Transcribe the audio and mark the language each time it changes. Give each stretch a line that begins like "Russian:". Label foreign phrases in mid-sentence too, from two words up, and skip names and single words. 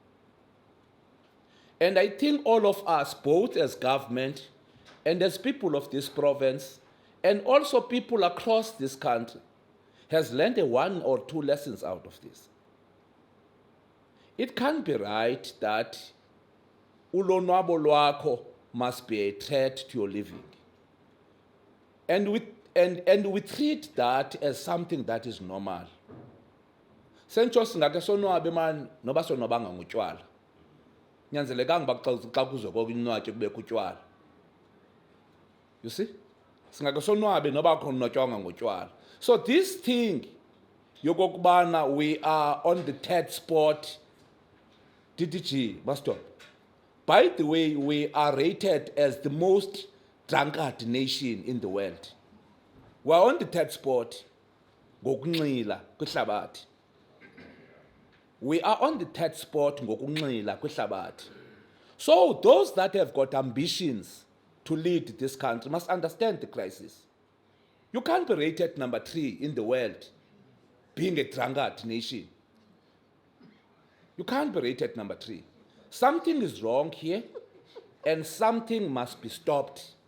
English: And I think all of us, both as government and as people of this province, and also people across this country, has learned 1 or 2 lessons out of this. It can't be right that
Xhosa: ulonwabo lwakho
English: must be a threat to your living. And we treat that as something that is normal.
Xhosa: Sentsho singake sonwabe man noba sonwabanga ngutywala. Nyanzelekanga xa kuzoko kunwatywe kubekho utywala.
English: You see?
Xhosa: Singake sonwabe noba kunwatyanga ngutywala.
English: So this thing yokokubana we are on the 3rd spot, DDG, must stop. By the way, we are rated as the most drunkard nation in the world. We are on the 3rd spot,
Xhosa: ngokunxila kwihlabathi.
English: We are on the 3rd spot,
Xhosa: ngokunxila kwihlabathi.
English: So those that have got ambitions to lead this country must understand the crisis. You can't be rated number 3 in the world, being a drunkard nation. You can't be rated number 3. Something is wrong here, and something must be stopped.